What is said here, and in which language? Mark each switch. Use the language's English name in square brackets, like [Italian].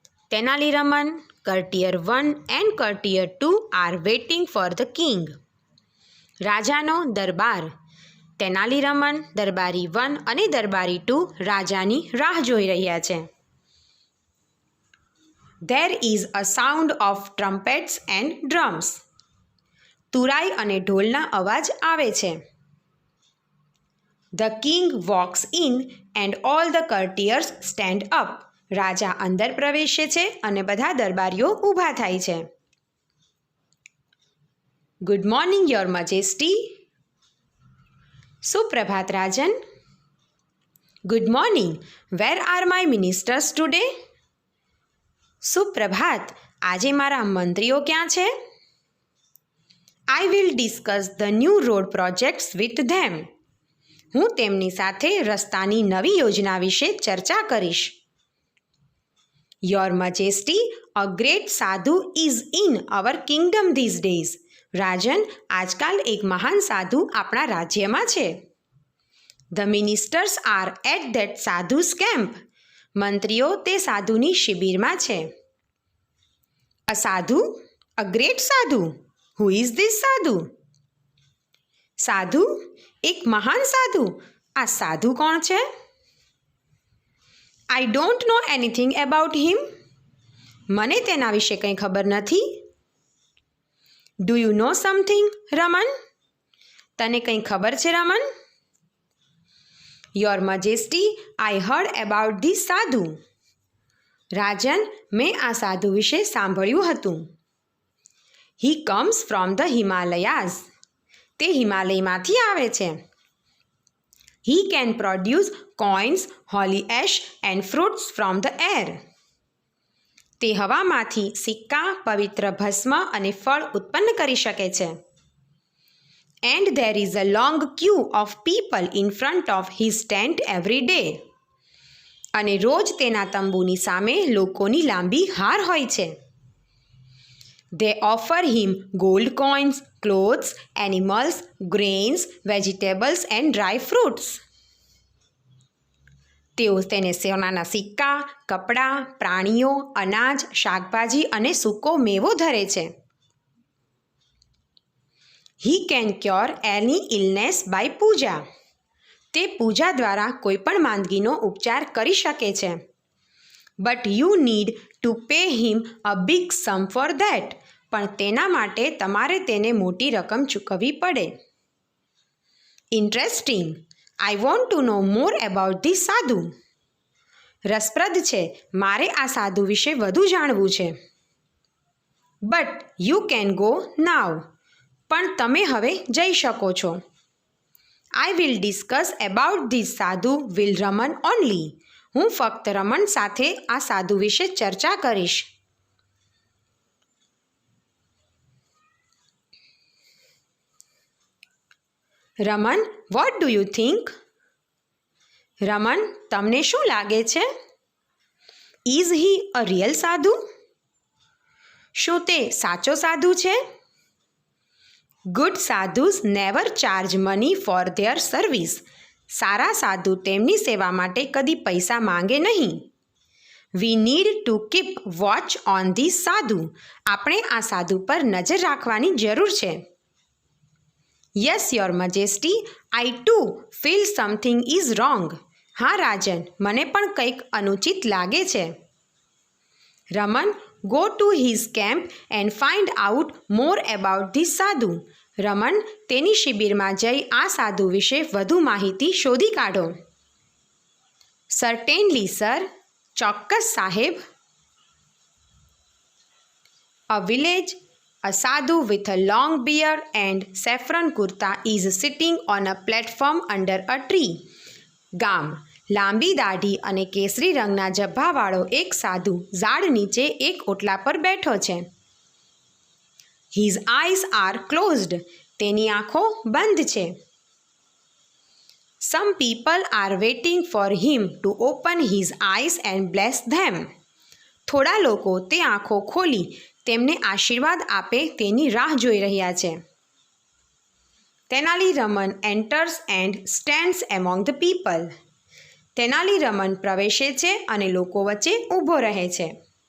[English] Tenali Raman, Courtier 1 and Courtier 2 are waiting for the king. [Gujarati] રાજાનો દરબાર. તેનાલી રમન, દરબારી 1 અને દરબારી 2 રાજાની રાહ જોઈ રહ્યા છે. [English] There is a sound of trumpets and drums. [Gujarati] તુરાઈ અને ઢોલના અવાજ આવે છે. [English] The king walks in and all the courtiers stand up. [Gujarati] રાજા અંદર પ્રવેશે છે અને બધા દરબારીઓ ઊભા થાય છે. [English] Good morning, Your Majesty. [Gujarati] સુપ્રભાત Rajan. [English] Good morning. Where are my ministers today? [Gujarati] સુપ્રભાત. આજે મારા મંત્રીઓ ક્યાં છે? [English] I will discuss the new road projects with them. [Gujarati] હું તેમની સાથે રસ્તાની નવી યોજના વિશે ચર્ચા કરીશ. [English] Your Majesty, a great sadhu is in our kingdom these days. [Gujarati] રાજન, આજકાલ એક મહાન સાધુ આપણા રાજ્યમાં છે. [English] The ministers are at that sadhu's camp. [Gujarati] મંત્રીઓ તે સાધુની શિબિરમાં છે. [English] A sadhu? A great sadhu? Who is this sadhu? સાધુ? [Gujarati] એક મહાન સાધુ. આ સાધુ કોણ છે? [English] I don't know anything about him. [Gujarati] મને તેના વિશે કંઈ ખબર નથી. [English] Do you know something, Raman? [Gujarati] તને કંઈ ખબર છે Raman? [English] Your Majesty, I heard about this sadhu. [Gujarati] રાજન, મેં આ સાધુ વિશે સાંભળ્યું હતું. [English] He comes from the Himalayas. [Gujarati] તે હિમાલયમાંથી આવે છે. [English] He can produce coins, holy ash and fruits from the air. [Gujarati] તે હવામાંથી સિક્કા, પવિત્ર ભસ્મ અને ફળ ઉત્પન્ન કરી શકે છે. [English] And there is a long queue of people in front of his tent every day. [Gujarati] અને રોજ તેના તંબુની સામે લોકોની લાંબી હાર હોય છે. [English] They offer him gold coins, clothes, animals, grains, vegetables and dry fruits. [Gujarati] તેઓ તેને સોનાના સિક્કા, કપડાં, પ્રાણીઓ, અનાજ, શાકભાજી અને સૂકો મેવો ધરે છે. [English] He can cure any illness by puja. [Gujarati] તે પૂજા દ્વારા કોઈપણ માંદગીનો ઉપચાર કરી શકે છે. [English] But you need to pay him a big sum for that. [Gujarati] પણ તેના માટે તમારે તેને મોટી રકમ ચૂકવવી પડે. [English] Interesting. I want to know more about this sadhu. [Gujarati] રસપ્રદ છે. મારે આ સાધુ વિશે વધુ જાણવું છે. [English] But you can go now. [Gujarati] પણ તમે હવે જઈ શકો છો. [English] I will discuss about this sadhu with Raman only. [Gujarati] હું ફક્ત રમણ સાથે આ સાધુ વિશે ચર્ચા કરીશ. [English] Raman, what do you think? [Gujarati] Raman, તમને શું લાગે છે? [English] Is he a real sadhu? [Gujarati] શું તે સાચો સાધુ છે? [English] Good sadhus never charge money for their service. [Gujarati] સારા સાધુ તેમની સેવા માટે કદી પૈસા માંગે નહીં. [English] We need to keep watch on this sadhu. [Gujarati] આપણે આ સાધુ પર નજર રાખવાની જરૂર છે. [English] Yes, Your Majesty, I too feel something is wrong. [Gujarati] હા રાજન, મને પણ કંઈક અનુચિત લાગે છે. [English] Raman, go to his camp and find out more about this sadhu. [Gujarati] Raman, તેની શિબિરમાં જઈ આ સાધુ વિશે વધુ માહિતી શોધી કાઢો. [English] Certainly, sir. [Gujarati] ચોક્કસ સાહેબ. [English] A village. A sadhu with a long beard and saffron kurta is sitting on a platform under a tree. [Gujarati] ગામ. લાંબી દાઢી અને કેસરી રંગના જબ્ભાવાળો એક સાધુ ઝાડ નીચે એક ઓટલા પર બેઠો છે. [English] His eyes are closed. [Gujarati] તેની આંખો બંધ છે. [English] Some people are waiting for him to open his eyes and bless them. [Gujarati] થોડા લોકો તે આંખો ખોલી તેમને આશીર્વાદ આપે તેની રાહ જોઈ રહ્યા છે. [English] Tenali Raman enters and stands among the people. [Gujarati] Tenali Raman પ્રવેશે છે અને લોકો વચ્ચે ઊભો રહે છે.